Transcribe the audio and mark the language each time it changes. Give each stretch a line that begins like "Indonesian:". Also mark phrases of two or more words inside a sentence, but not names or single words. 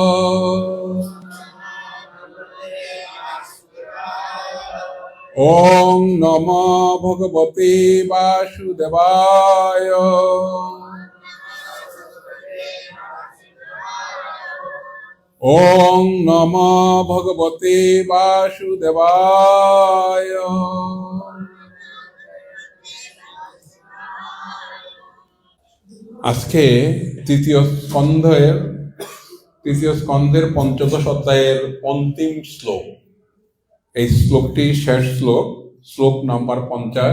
Sanskrit: ওং নমো ভগবতে বাসুদেবায়। ওং নমো ভগবতে বাসুদেবায়।
Bangla: আজকে তৃতীয় স্কন্ধের পঞ্চদশ অধ্যায়ের অন্তিম শ্লোক। এই শ্লোকটি শেষ শ্লোক নাম্বার 50।